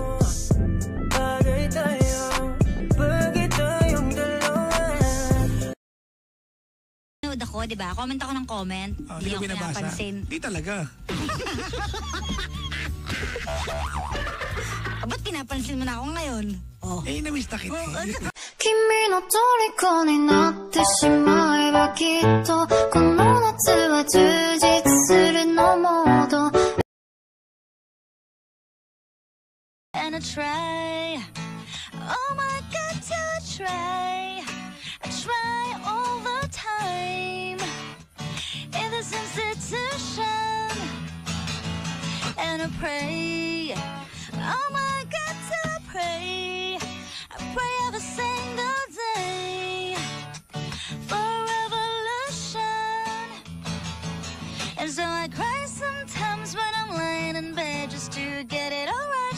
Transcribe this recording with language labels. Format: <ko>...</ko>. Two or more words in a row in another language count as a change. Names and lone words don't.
<tl>Ako, di ba? Comment ako ng comment. Hindi ko binabasa. Hindi talaga. Ba't pinapansin mo na ako ngayon? Oh. Na-miss na kita.</tl> <ja>君の虜になってしまえばきっとこの夏は充実するのモード</ja> <en>And I try, oh my God, till I try all the time in this institution, and I pray, oh my God, till I pray every single day for revolution, and so I cry sometimes when I'm laying in bed just to get it all right.</en>